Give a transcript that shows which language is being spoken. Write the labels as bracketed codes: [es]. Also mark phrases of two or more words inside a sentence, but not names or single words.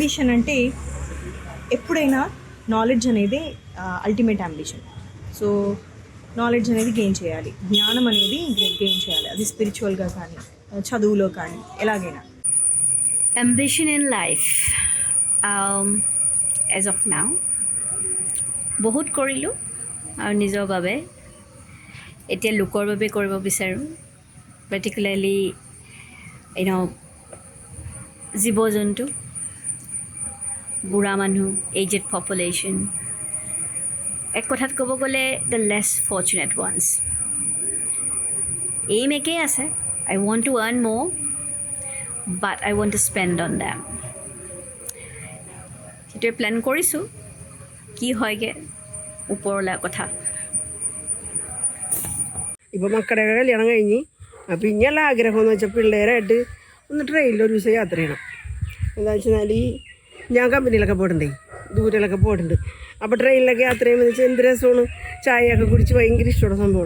[te] అంబిషన్ అంటే ఎప్పుడైనా నాలెడ్జ్ అనేది [en] ultimate ambition. so knowledge [te] అనేది గెయిన్ చేయాలి, జ్ఞానం అనేది గెయిన్ చేయాలి, అది స్పిరిచువల్గా కానీ చదువులో కానీ ఎలాగైనా. [en] Ambition in life, as of now [as] বহুত কৰিলোঁ আৰু নিজৰ বাবে, এতিয়া লোকৰ বাবে কৰিব বিচাৰোঁ. পাৰ্টিকুলাৰলি জীৱ জন্তু, বুঢ়া মানুহ, [en] aged population, [as] এক কথাত ক'ব গ'লে [en] the less fortunate ones. [as] এইম একেই আছে, [en] I want to earn more, but I want to spend on them. [as] সেইটোৱে প্লেন কৰিছোঁ, কি হয়গৈ ওপৰলা কথা. [ml] ഇപ്പോൾ മക്കളുടെ കല്യാണം കഴിഞ്ഞ് അപ്പോൾ ഇനിയുള്ള ആഗ്രഹം എന്ന് വെച്ചാൽ പിള്ളേരായിട്ട് ഒന്ന് ട്രെയിനിൽ ഒരു ദിവസം യാത്ര ചെയ്യണം. എന്താ വെച്ചാൽ ഞാൻ കമ്പനിയിലൊക്കെ പോയിട്ടുണ്ടേ, ദൂരയിലൊക്കെ പോയിട്ടുണ്ട്. അപ്പോൾ ട്രെയിനിലൊക്കെ യാത്ര ചെയ്യുമ്പോൾ വെച്ചാൽ എന്ത് രസമാണ്, ചായയൊക്കെ കുടിച്ച് ഭയങ്കര ഇഷ്ടമുള്ള സംഭവമാണ്.